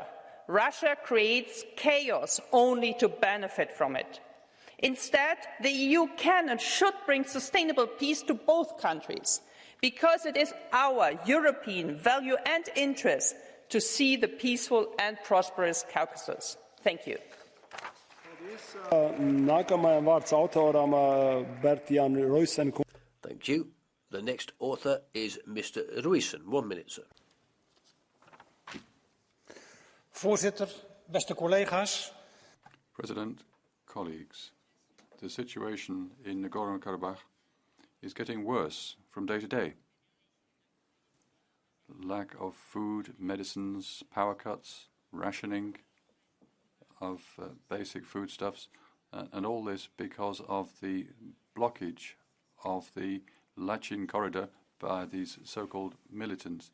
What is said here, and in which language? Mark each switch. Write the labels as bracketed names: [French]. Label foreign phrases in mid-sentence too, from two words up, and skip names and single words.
[English] Russia creates chaos only to benefit from it. Instead, the EU can and should bring sustainable peace to both countries, because it is our European value and interest to see the peaceful and prosperous Caucasus. Thank you. [Latvian] Nākamajam vārds autoram Bertjan Ruisen. [English] Thank you. The next author is Mr. Ruisen. 1 minute, sir. [Dutch] Voorzitter, beste collega's. [English] President, colleagues, the situation in Nagorno-Karabakh is getting worse from day to day. Lack of food, medicines, power cuts, rationing of basic foodstuffs, and all this because of the blockage of the Lachin corridor by these so-called militants.